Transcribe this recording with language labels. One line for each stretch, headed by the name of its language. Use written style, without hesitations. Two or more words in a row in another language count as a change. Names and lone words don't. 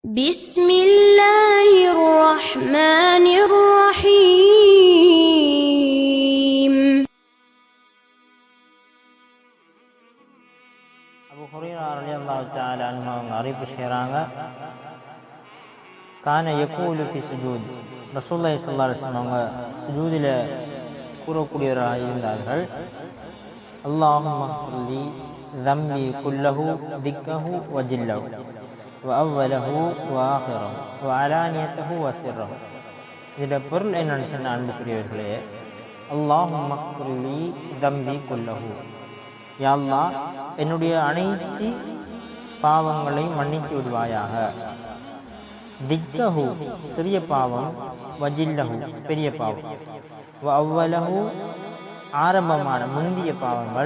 Arabic: بسم الله الرحمن الرحيم.
Tamil: அபூ ஹுரைரா
Arabic: رضي الله تعالى عنه
Tamil: அவங்க அறிவிப்பு செய்றாங்க,
Arabic: كان يقول في سجوده,
Tamil: ரசூலுல்லாஹி
Arabic: صلى الله عليه وسلم
Tamil: அவங்க சுஜூதில் கூறக்கூடியவராக இருந்தார்கள்.
Arabic: اللهم اغفر لي ذنبي كله دكه وجله وأوله وآخره وعلانيته وسره.
Tamil: இதோட பொருள் என்னன்னு சொன்ன அன்புக்குரியவர்களே,
Arabic: اللهم اغفر لي ذنبي كله, يا الله
Tamil: என்னுடைய அனைத்து பாவங்களையும் மன்னித்து விடுவாயாக. திக்கஹு சிறிய பாவம், வஜில்லஹு பெரிய பாவம்,
Arabic: وأوله
Tamil: ஆரம்பமான முந்திய பாவங்கள்,